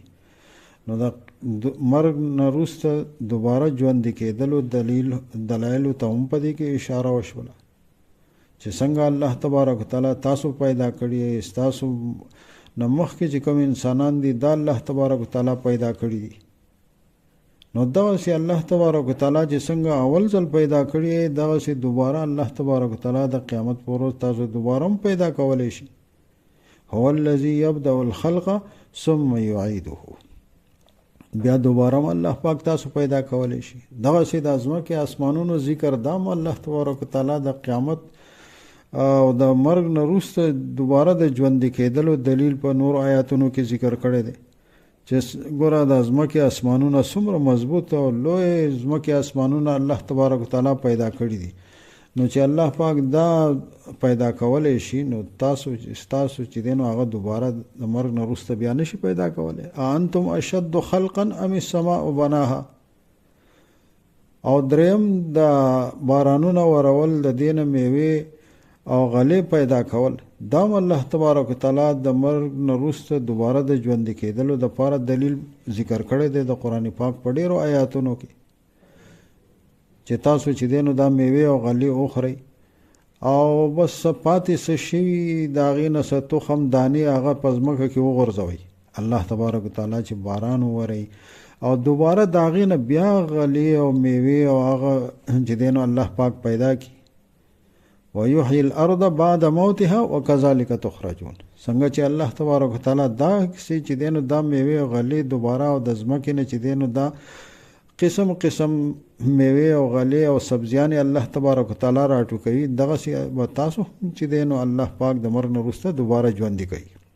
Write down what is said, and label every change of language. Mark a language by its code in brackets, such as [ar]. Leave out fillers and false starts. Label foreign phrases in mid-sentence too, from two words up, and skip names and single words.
[ps] نو د مرګ نه وروسته دوباره ژوندي کېدلو دلایلو ته هم په دې کې اشاره وشوله چې څنګه الله تبارک وتعالی تاسو پیدا کړي، ستاسو نه مخکې چې کوم انسانان دي دا الله تبارک وتعالی پیدا کړي دي. نو دغسې الله تبارک وتعالی چې څنګه اول ځل پیدا کړي دغسې دوباره الله تبارک وتعالی د قیامت پر ورځ تاسو دوباره هم پیدا کولی شي. [ar] هو الذي يبدأ الخلق ثم يعيده. [ps] بیا دوباره هم الله پاک تاسو پیدا کولی شي. دغسې د ځمکې اسمانونو ذکر دام الله تبارک وتعالی د قیامت او د مرګ نه وروسته دوباره د ژوندي کېدلو دلیل په نور آیاتونو کې ذکر کړی دی چې ګوره د ځمکې اسمانونه څومره مضبوط او لوی ځمکې اسمانونه الله تبارک وتعالی پیدا کړي دي. نو چې الله پاک دا پیدا کولی شي نو ستاسو چې دی نو هغه دوباره د مرګ نه وروسته بیا نشي پیدا کولی. [ar] انتم اشد خلقا ام السماء بناها. [ps] او دریم د بارانونه ورول د دینه میوې او غلې پیدا کول دا الله تبارک وتعالی د مرګ نه وروسته دوباره د ژوندي کېدلو دپاره دلیل ذکر کړی دی د قرآن پاک په ډېرو آیاتونو کې چې تاسو چې دی نو دا میوې او غلې وخورئ او بس پاتې څه شوي د هغې نه څه تخم دانې هغه په ځمکه کې وغورځوئ. الله تبارک وتعالی چې باران وورئ او دوباره د هغې نه بیا غلې او میوې او هغه چې دی نو الله پاک پیدا کړي. [ar] ويحيي الارض بعد موتها وكذلك تخرجون. [ps] څنګه چې الله تبارک وتعالی دا چې دینو دا میوه غلې دوباره او د ځمکې نه چې دینو دا قسم قسم میوه او غلې او سبزیان الله تبارک وتعالی راټوکوي، دغه به تاسو چې دینو الله پاک د مرګ نه وروسته دوباره ژوندي کوي.